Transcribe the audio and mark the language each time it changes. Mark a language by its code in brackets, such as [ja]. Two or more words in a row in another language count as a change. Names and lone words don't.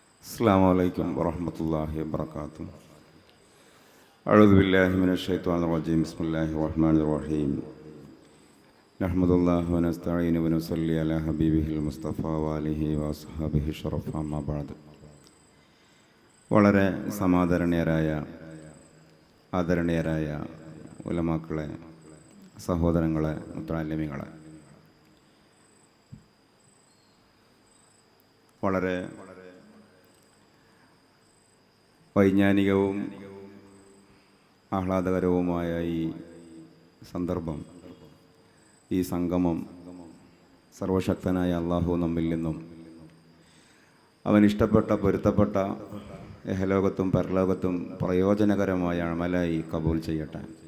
[ar] السلام عليكم ورحمة الله وبركاته. أعوذ بالله من الشيطان الرجيم. بسم الله الرحمن الرحيم. نحمد الله ونستعين ونصلي على حبيبه المصطفى وآله وأصحابه الشرف. أما بعد. [ml] വളരെ സമാദരണീയരായ ആദരണീയരായ ഉലമാക്കളെ, സഹോദരങ്ങളെ, മുത്തഅല്ലിമീങ്ങളെ, വളരെ വൈജ്ഞാനികവും ആഹ്ലാദകരവുമായ ഈ സന്ദർഭം, ഈ സംഗമം സർവശക്തനായ അള്ളാഹു നമ്മിൽ നിന്നും അവൻ ഇഷ്ടപ്പെട്ട, പൊരുത്തപ്പെട്ട ഇഹലോകത്തും പരലോകത്തും പ്രയോജനകരമായ അമലായി കബൂൽ ചെയ്യട്ടെ.